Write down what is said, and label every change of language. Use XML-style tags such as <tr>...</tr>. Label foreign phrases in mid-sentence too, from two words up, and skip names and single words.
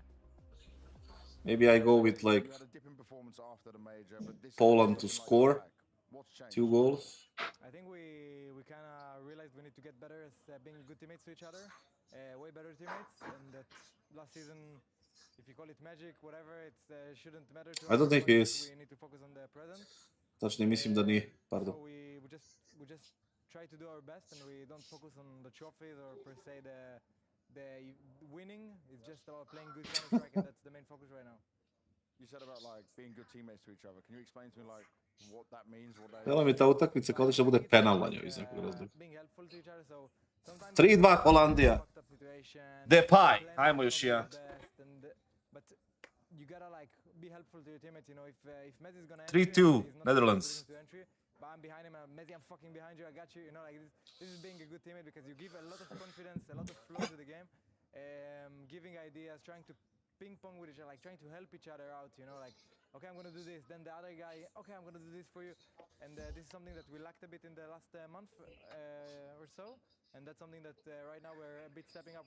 <en>Maybe I go with like Poland to score 2 goals. I think we kind of realized we need to get better as being good teammates to each other, way better teammates, and that last season, if you call it magic, whatever, it shouldn't matter to us. I don't think he is. We need to focus on the present.</en> <sr>Tačnije mislim da nije, pardon.</sr> <en>So we just try to do our best, and we don't focus on the trophies or per se the winning. It's just about playing good Counter-Strike, and that's the main focus right now. You said about like being good teammates to each other. Can you explain to me like what that means?</en> <sr>Jela mi ta utakmica kao da će bude penal na njoj iz nekog razloga. 3-2 Holandija. Depay, ajmo još jedan.</sr> <en>But you gotta like be helpful to your teammates, you know, if Mattis is gonna 3-2 Netherlands. But I'm behind him, Messi, I'm fucking behind you, I got you, you know, like this is being a good teammate because you give a lot of confidence, a lot of flow to the game, giving ideas, trying to ping pong with each other, like trying to help each other out, you know, like, okay, I'm gonna do this, then the other guy, okay, I'm gonna do this for you, and this is something that we lacked a bit in the last month or so, and that's something that right now we're a bit stepping up.</en>